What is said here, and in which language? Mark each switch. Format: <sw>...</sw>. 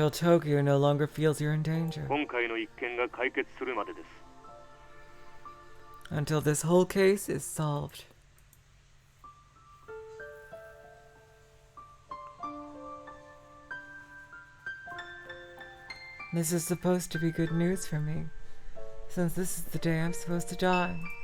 <en>Until Tokyo no longer feels you're in danger.</en> <ja>今回の一件が解決するまでです。</ja> <en>Until this whole case is solved. This is supposed to be good news for me, since this is the day I'm supposed to die.</en>